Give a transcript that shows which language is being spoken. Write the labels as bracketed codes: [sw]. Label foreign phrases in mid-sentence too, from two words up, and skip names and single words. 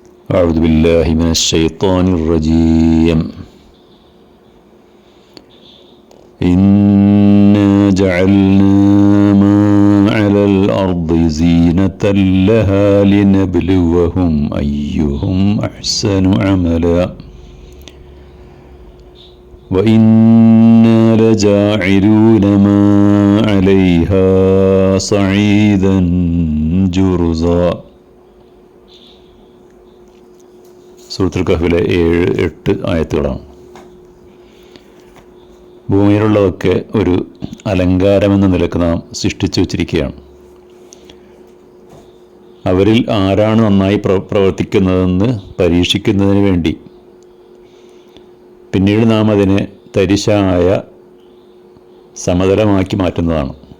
[ar] أعوذ بالله من الشيطان الرجيم. إنا جعلنا ما على الأرض زينة لها لنبلوهم أيهم أحسن عملا وإنا لجاعلون ما عليها صعيدا جرزا. [ml] സൂറത്തുൽ കഹ്ഫിലെ 7-8 ആയത്തുകളാണ്. ഭൂമിയിലുള്ളതൊക്കെ ഒരു അലങ്കാരമെന്ന നിലക്ക് നാം സൃഷ്ടിച്ചു വച്ചിരിക്കുകയാണ്. അവരിൽ ആരാണ് നന്നായി പ്രവർത്തിക്കുന്നതെന്ന് പരീക്ഷിക്കുന്നതിന് വേണ്ടി പിന്നീട് നാം അതിനെ തരിശായ സമതലമാക്കി മാറ്റുന്നതാണ്.